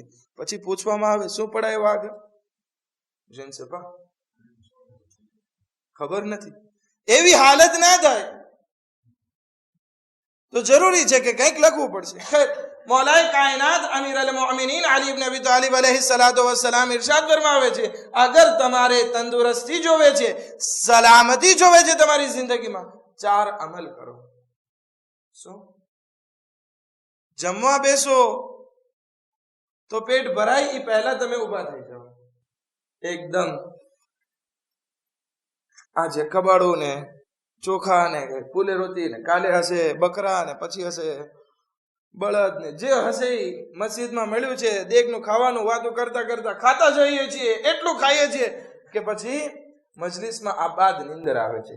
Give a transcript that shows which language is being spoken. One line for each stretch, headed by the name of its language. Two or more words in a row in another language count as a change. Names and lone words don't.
Gujarati: પછી પૂછવામાં આવે શું પડાયું આગળ? જેન સપા ખબર નથી. એવી હાલત ના થાય તો જરૂરી છે કે કંઈક લખવું પડશે. ખેર, મૌલાએ કાયનાત અમીર અલ મોમિનીન અલી ઇબ્ન અબી તાલિબ
Arabic: عليه الصلاة والسلام
Gujarati: ઇરશાદ ફરમાવે છે, અગર તમારે તંદુરસ્તી જોવે છે, સલામતી જોવે છે તમારી જિંદગીમાં, ચાર અમલ કરો. શું? જમવા બેસો તો પેટ ભરાય એ પહેલા તમે ઊભા થઈ જાઓ. એકદમ આજે કબાડું ને ચોખા ને પુલેરોતી ને કાલે હશે બકરા ને પછી હશે બળદ ને જે હશે મસ્જિદમાં મળ્યું છે દેગનું ખાવાનું વાતો કરતા કરતા ખાતા જઈએ છીએ, એટલું ખાઈએ છીએ કે પછી મજલિસમાં આબાદ નીંદર આવે છે.